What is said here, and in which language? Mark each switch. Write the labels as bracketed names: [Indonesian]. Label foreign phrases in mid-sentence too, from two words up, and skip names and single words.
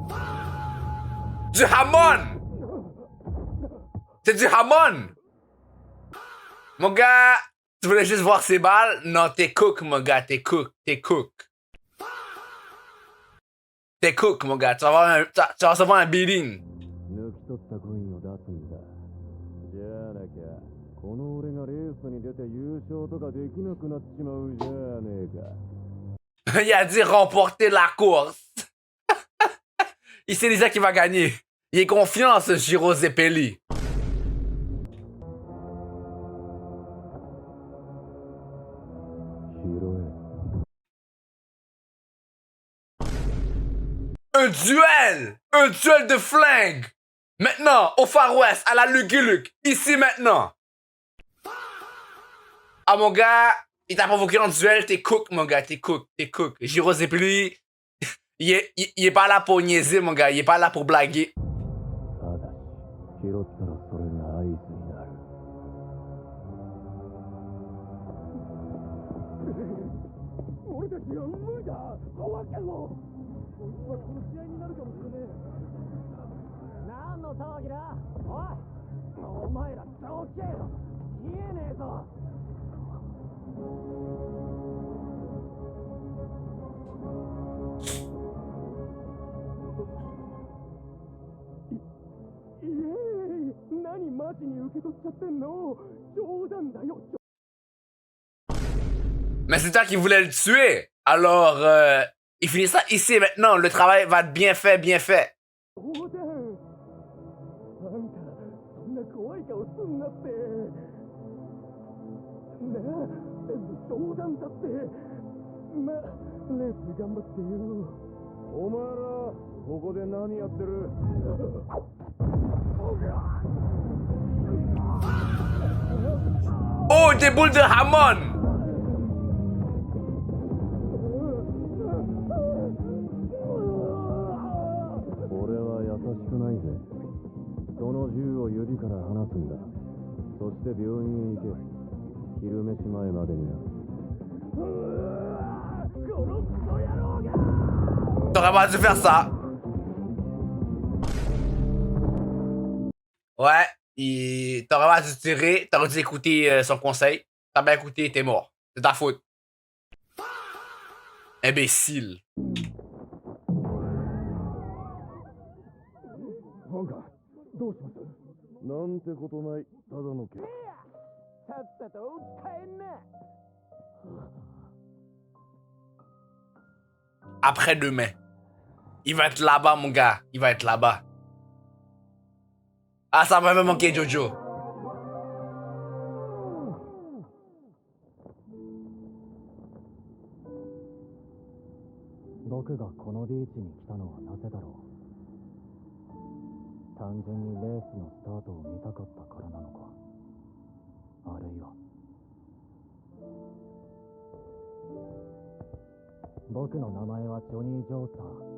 [French] Du Hamon! C'est du Hamon! Mon gars, Tu voulais juste voir ses balles? Non, t'es cook, mon gars, t'es cook, t'es cook. T'es cook, mon gars, tu vas recevoir un beating. [Japanese] 抜き取ったコインを出すんだ。じゃなきゃこの俺がレースに出て優勝とかできなくなっちまうじゃねえか。 [French] Il a dit remporter la course. Il sait déjà qu'il va gagner. Il est confiant, ce Giro Zeppeli. Un duel! Un duel de flingue! Maintenant, au Far West, à la Lucky Luke. Ici, maintenant. Ah, mon gars, il t'a provoqué en duel, t'es cook, mon gars, t'es cook, t'es cook. Giro Zeppeli, il est pas là pour niaiser, mon gars, il est pas là pour blaguer. [Japanese] 拾ったらそれが合図になる。俺たちは無理だ。終わったぞ。こいつはこの試合になるかもしれねえ。何の騒ぎだ。おい、お前らどけよ。見えねえぞ。何マジに受け取っちゃってんの。冗談だよ。 [French] Mais c'est toi qui voulais le tuer. Alors, il finit ça ici et maintenant. Le travail va être bien fait, bien fait. [Japanese] 冗談。あんたそんな怖い顔すんなって。なあ、全部冗談だって。ま、レース頑張ってよ。お前らここで何やってる。 [French] Oh, des boules de Hammond! [Japanese] 俺は優しくないぜ。その銃を指から離すんだ。そして病院へ行け。昼飯前までにな。 [French] T'aurais pas dû faire ça. Ouais, t'aurais pas dû tirer, t'aurais dû écouter son conseil. T'as bien écouté, t'es mort. C'est ta faute. Imbécile. [Japanese] なんかどうします。なんてことない。ただのけ。さっさと帰んな。 [French] Après-demain. Il va être là-bas, mon gars. Il va être là-bas. Ah, ça va me manquer, Jojo. [Japanese] 僕がこのビーチに来たのはなぜだろう。単純にレースのスタートを見たかったからなのか。あるいは僕の名前はジョニー・ジョースター。